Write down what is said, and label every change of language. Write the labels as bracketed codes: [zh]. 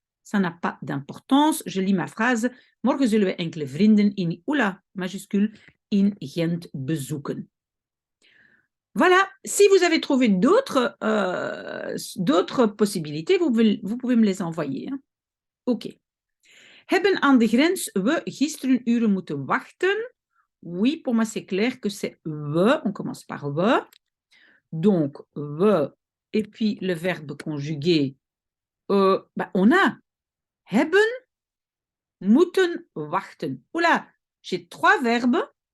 [fr] Ça n'a pas d'importance. Je lis ma phrase. [nl] Morgen zullen we enkele vrienden in, oula, majuscule, in Gent bezoeken. [fr] Voilà, si vous avez trouvé d'autres possibilités, vous pouvez me les envoyer. Hein. Ok. [nl] Hebben aan de grens we gisteren uren moeten wachten? [fr] Oui, pour moi c'est clair que c'est we, on commence par we. Donc, we, et puis le verbe conjugué, on a hebben, moeten, wachten. Oula, j'ai 3 verbes.